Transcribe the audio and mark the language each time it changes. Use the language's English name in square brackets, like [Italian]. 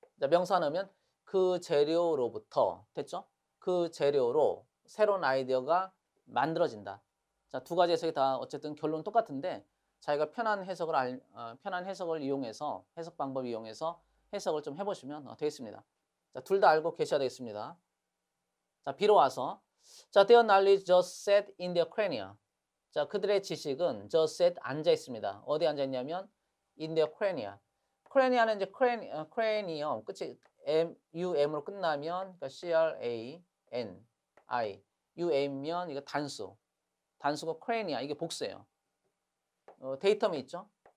[Korean] 자, 명사 넣으면 그 재료로부터 됐죠? 그 재료로 새로운 아이디어가 만들어진다. 자, 두 가지 해석이 다 어쨌든 결론은 똑같은데 자기가 편한 해석을 이용해서 해석 방법 이용해서 해석을 좀 해보시면 되겠습니다. 자, 둘 다 알고 계셔야 되겠습니다. 자, B로 와서 자, [English] their knowledge just sat in their crania. [Korean] 자, 그들의 지식은 [English] just sat [Korean] 앉아 있습니다. 어디 앉아 있냐면 [English] in their crania. [Korean] crania는 이제 cranium 끝이 um으로 끝나면 그러니까 cran i um면 이거 단수고 crania 이게 복수예요. 데이터미 있죠?